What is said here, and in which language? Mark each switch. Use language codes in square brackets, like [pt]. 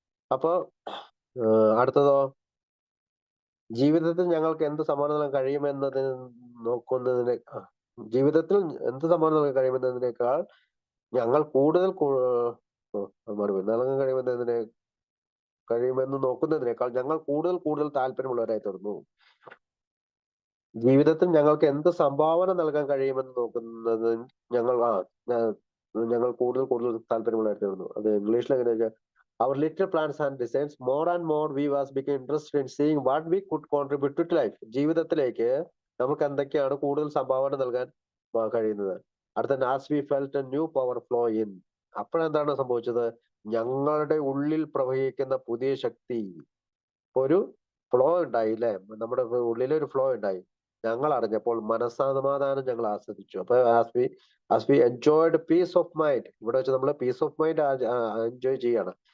[ml] അപ്പൊ അടുത്തതോ, ജീവിതത്തിൽ ഞങ്ങൾക്ക് എന്ത് സമ്മാനം നൽകാൻ കഴിയുമെന്നതിന് നോക്കുന്നതിനെ ജീവിതത്തിൽ എന്ത് സമ്മാനം നൽകാൻ കഴിയുമെന്നതിനേക്കാൾ ഞങ്ങൾ കൂടുതൽ മറുപടി നൽകാൻ കഴിയുമെന്ന് നോക്കുന്നതിനേക്കാൾ ഞങ്ങൾ കൂടുതൽ താല്പര്യമുള്ളവരായി തീർന്നു. ജീവിതത്തിൽ ഞങ്ങൾക്ക് എന്ത് സംഭാവന നൽകാൻ കഴിയുമെന്ന് നോക്കുന്നത് ഞങ്ങൾ കൂടുതൽ താല്പര്യമുള്ളവരായി തീർന്നു. അത് ഇംഗ്ലീഷിൽ എങ്ങനെ വെച്ചാൽ, [en] our little plans and designs, more and more we was became interested in seeing what we could contribute to life. [ml] ജീവിതത്തിലേക്ക് നമുക്ക് എന്തൊക്കെയാണ് കൂടുതൽ സംഭാവന നൽകാൻ കഴിയുന്നത്. അടുത്ത, [en] as we felt a new power flow in. [ml] അപ്പോഴെന്താണ് സംഭവിച്ചത്? ഞങ്ങളുടെ ഉള്ളിൽ പ്രവഹിക്കുന്ന പുതിയ ശക്തി, ഒരു ഫ്ലോ ഉണ്ടായി അല്ലെ, നമ്മുടെ ഉള്ളിലൊരു ഫ്ലോ ഉണ്ടായി. ഞങ്ങൾ അറിഞ്ഞപ്പോൾ മനസ്സമാധാനം ഞങ്ങൾ ആസ്വദിച്ചു. അപ്പൊ [en] as we enjoyed peace of mind, [ml] ഇവിടെ വെച്ച് നമ്മൾ പീസ് ഓഫ് മൈൻഡ് എൻജോയ് ചെയ്യാണ്.